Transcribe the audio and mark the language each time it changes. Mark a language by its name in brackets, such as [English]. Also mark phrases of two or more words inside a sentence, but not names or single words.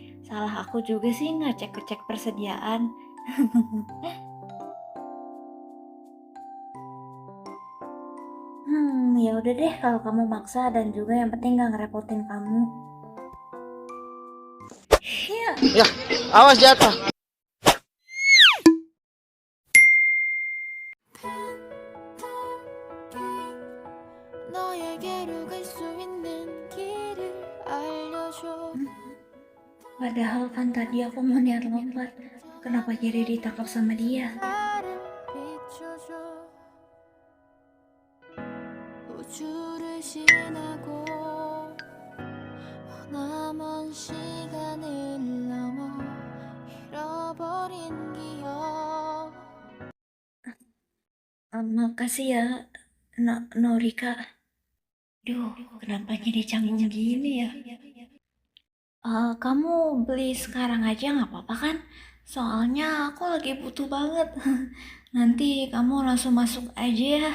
[Indonesian] Salah aku juga sih nggak cek-cek persediaan. Ya udah deh kalau kamu maksa dan juga yang penting nggak ngerepotin kamu. Ya, Awas jatuh. [Korean] 너에게로 갈 수 있는 길을 알려줘 [Indonesian] padahal kan tadi aku mau niat lompat. Kenapa jadi ditangkap sama dia? [Korean] 나를 비춰줘 우주를 지나고 남은 시간을 넘어 잃어버린 기억 [Indonesian] Makasih ya, Norika. Duh, kenapa jadi canggung gini ya? Kamu beli sekarang aja nggak apa-apa kan? Soalnya aku lagi butuh banget. Nanti kamu langsung masuk aja ya.